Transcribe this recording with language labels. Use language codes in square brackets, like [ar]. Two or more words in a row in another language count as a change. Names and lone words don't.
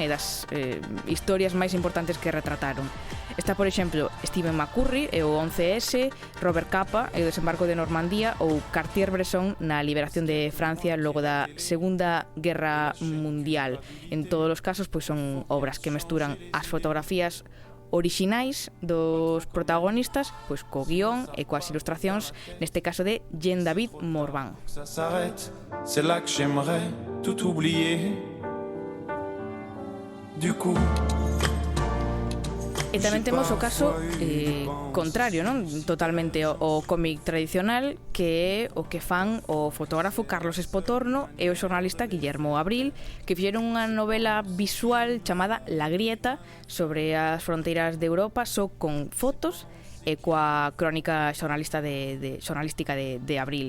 [gl] E das historias máis importantes que retrataron. Está, por exemplo, Stephen McCurry e o 11S, Robert Capa e o desembarco de Normandía ou Cartier-Bresson na liberación de Francia logo da Segunda Guerra Mundial. En todos os casos, pois son obras que mesturan as fotografías orixinais dos protagonistas pois co guión e coas ilustracións, neste caso de Jean David Morvan. [fr] C'est là que j'aimerais tout oublier. Du coup, [gl] e tamén temos o caso contrario, non? Totalmente o cómic tradicional, que é o que fan o fotógrafo Carlos Espotorno e o xornalista Guillermo Abril, que fixeron unha novela visual chamada La Grieta sobre as fronteiras de Europa, só con fotos e coa crónica xornalística de Abril.